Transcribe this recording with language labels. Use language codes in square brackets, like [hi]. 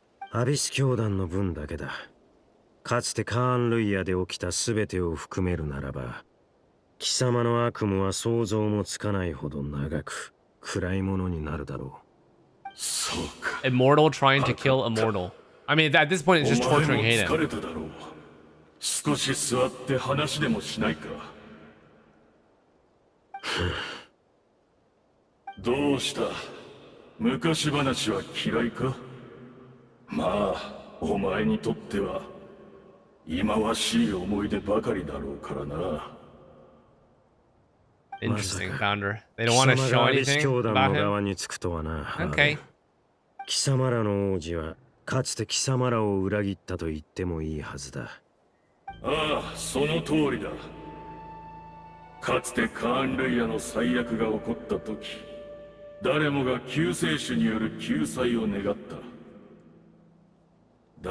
[ja] アビス教団の分だけだ。かつてカーン・ルイヤで起きた全てを含めるならば、貴様の悪夢は想像もつかないほど長く暗いものになるだろう。 [en] Immortal trying to kill immortal. I mean, at this point, it's just torturing Hayden. [ja] 少し座って話でもしないか。どうした？昔話は嫌いか？まあ、お前にとっては忌まわしい思い出ばかりだろうからな。 [en] Interesting, Founder. They don't want to show anything about him? Okay. [ja] 貴様らの王子はかつて貴様らを裏切ったと言ってもいいはずだ。ああ、その通りだ。かつてカーン・ルイヤの最悪が起こった時、誰もが救世主による救済を願った。